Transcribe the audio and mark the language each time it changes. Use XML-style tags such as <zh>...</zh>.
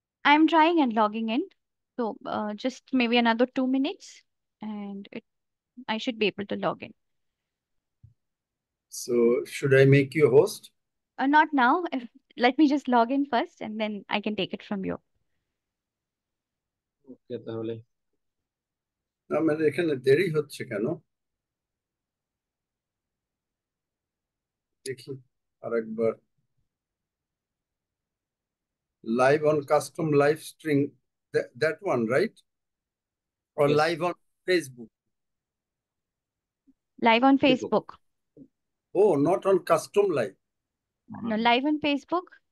<en>I'm trying and logging in. So just maybe another 2 minutes and I should be able to log in. So should I make you host? Not now. Let me just log in first and then I can take it from you.</en> <bn>ওকে, তাহলে আমার এখানে দেরি হচ্ছে কেন দেখি আরেকবার।</bn> <en>Live on custom live string, that one, right? Or yes, live on Facebook? Live on Facebook. Facebook. Oh, not on custom live. No, live on Facebook.</en>